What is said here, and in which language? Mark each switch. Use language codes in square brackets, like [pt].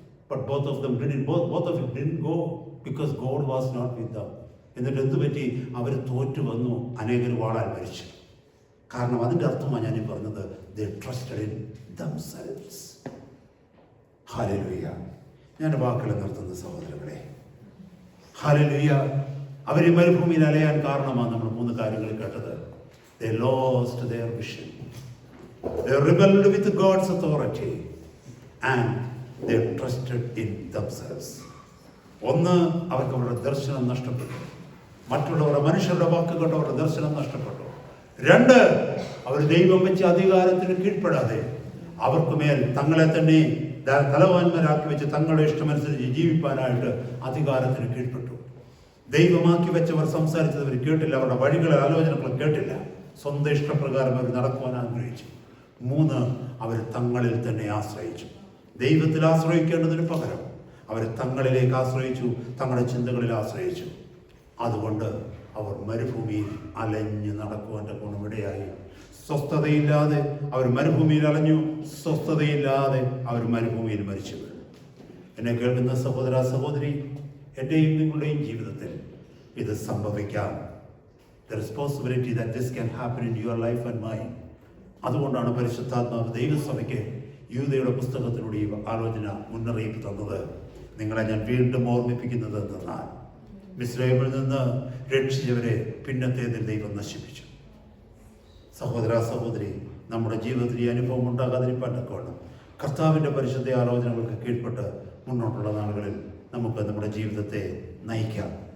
[en] But both of them didn't go because God was not with them. [ml] എന്നിട്ട് എന്ത് പറ്റി? അവർ തോറ്റു വന്നു, അനേകർ വാളാൽ മരിച്ചു. കാരണം അതിൻ്റെ അർത്ഥമാണ് ഞാൻ ഈ പറഞ്ഞത്, [en] they trusted in themselves. [ml] Hallelujah. ഞാൻ വാക്കുകൾ നിർത്തുന്ന സഹോദരങ്ങളെ, ഹല്ലേലൂയ. അവരെ മരുഭൂമിയിൽ അലയാൻ കാരണമാണ് നമ്മൾ 3 കാര്യങ്ങൾ കേട്ടത്. [en] They lost their vision. They rebelled with God's authority and they trusted in themselves. [ml] ഒന്ന്, അവർക്ക് അവരുടെ ദർശനം നഷ്ടപ്പെട്ടു. മറ്റുള്ളവരുടെ മനുഷ്യരുടെ വാക്ക് കേട്ട് അവരുടെ ദർശനം നഷ്ടപ്പെട്ടു. 2, അവർ ദൈവം വെച്ച അധികാരത്തിന് കീഴ്പ്പെടാതെ അവർക്ക് മേൽ തങ്ങളെ തന്നെ തലവാന്മാരാക്കി വെച്ച് തങ്ങളുടെ ഇഷ്ടമനുസരിച്ച് ജീവിപ്പാനായിട്ട് അധികാരത്തിന് കീഴ്പ്പെട്ടു. ദൈവമാക്കി വെച്ചവർ സംസാരിച്ചത് കേട്ടില്ല, അവരുടെ വഴികളെ ആലോചനകൾ കേട്ടില്ല. സ്വന്തം ഇഷ്ടപ്രകാരം അവർ നടക്കുവാൻ ആഗ്രഹിച്ചു. 3, അവർ തങ്ങളിൽ തന്നെ ആശ്രയിച്ചു. ദൈവത്തിൽ ആശ്രയിക്കേണ്ടതിന് പകരം അവർ തങ്ങളിലേക്ക് ആശ്രയിച്ചു, തങ്ങളുടെ ചിന്തകളിൽ ആശ്രയിച്ചു. അതുകൊണ്ട് അവർ മരുഭൂമിയിൽ അലഞ്ഞ് നടക്കുവാൻ്റെ ഗുണമിടയായി. സ്വസ്ഥതയില്ലാതെ അവർ മരുഭൂമിയിൽ അലഞ്ഞു, സ്വസ്ഥതയില്ലാതെ അവർ മരുഭൂമിയിൽ മരിച്ചു. എന്നെ കേൾക്കുന്ന സഹോദര സഹോദരി, എൻ്റെയും നിങ്ങളുടെയും ജീവിതത്തിൽ ഇത് സംഭവിക്കാം. [en] The responsibility that this can happen in your life and mine. [ml] അതുകൊണ്ടാണ് പരിശുദ്ധാത്മാവ് ദൈവസഭയ്ക്ക് യൂദയുടെ പുസ്തകത്തിലൂടെ ഈ ആലോചന മുന്നറിയിപ്പ് തന്നത്. നിങ്ങളെ ഞാൻ വീണ്ടും ഓർമ്മിപ്പിക്കുന്നത് എന്തെന്നാൽ, മിസ്രൈമിൽ നിന്ന് രക്ഷിച്ചവരെ പിന്നത്തേതിൽ ദൈവം നശിപ്പിച്ചു. സഹോദര സഹോദരി, നമ്മുടെ ജീവിതത്തിൽ ഈ അനുഭവം ഉണ്ടാകാതിരിക്കാൻ തക്കവണ്ണം കർത്താവിൻ്റെ പരിശുദ്ധ ആലോചനകൾക്ക് കീഴ്പ്പെട്ട് മുന്നോട്ടുള്ള നാളുകളിൽ നമുക്ക് നമ്മുടെ ജീവിതത്തെ നയിക്കാം.